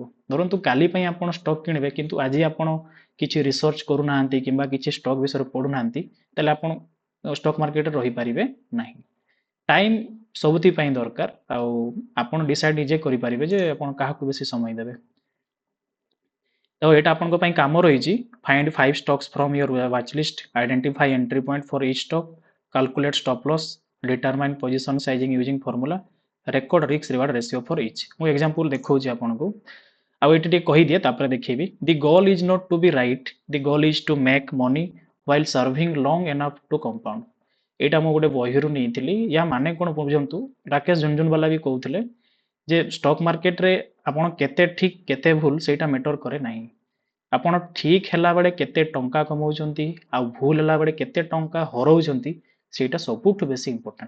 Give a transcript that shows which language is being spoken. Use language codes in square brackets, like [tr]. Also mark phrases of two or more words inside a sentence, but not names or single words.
[or] ଧରନ୍ତୁ କାଲି ପାଇଁ ଆପଣ ଷ୍ଟକ୍ କିଣିବେ, କିନ୍ତୁ ଆଜି ଆପଣ କିଛି ରିସର୍ଚ୍ଚ କରୁନାହାନ୍ତି କିମ୍ବା କିଛି ଷ୍ଟକ୍ ବିଷୟରେ ପଢ଼ୁନାହାନ୍ତି, ତାହେଲେ ଆପଣ [en] stock market [or] ରହିପାରିବେ ନାହିଁ। ଟାଇମ୍ ସବୁଥିପାଇଁ ଦରକାର, ଆଉ ଆପଣ ଡିସାଇଡ୍ ନିଜେ କରିପାରିବେ ଯେ ଆପଣ କାହାକୁ ବେଶୀ ସମୟ ଦେବେ। ତ ଏଇଟା ଆପଣଙ୍କ ପାଇଁ କାମ ରହିଛି। [en] ଫାଇଣ୍ଡ 5 stocks from your watch list, identify entry point for each stock, calculate stop loss, determine position sizing using formula, record risk reward ratio for each। [or] ମୁଁ ଏକ୍ସାମ୍ପଲ୍ ଦେଖାଉଛି ଆପଣଙ୍କୁ, ଆଉ ଏଠି ଟିକେ କହିଦିଏ ତାପରେ ଦେଖେଇବି। [en] the goal is not to be right, the goal is to make money while serving long enough to compound। [or] ଏଇଟା ମୁଁ ଗୋଟେ ବହିରୁ ନେଇଥିଲି। ୟା ମାନେ କ'ଣ ବୁଝନ୍ତୁ, ରାକେଶ ଝୁନଝୁନୱାଲା ବି କହୁଥିଲେ ଯେ [en] stock market [or] ଆପଣ କେତେ ଠିକ୍ କେତେ ଭୁଲ ସେଇଟା ମ୍ୟାଟର କରେ ନାହିଁ। ଆପଣ ଠିକ୍ ହେଲା ବେଳେ କେତେ ଟଙ୍କା କମାଉଛନ୍ତି ଆଉ ଭୁଲ ହେଲା ବେଳେ କେତେ ଟଙ୍କା ହରାଉଛନ୍ତି ସେଇଟା ସବୁଠୁ ବେଶୀ ଇମ୍ପୋର୍ଟାଣ୍ଟ।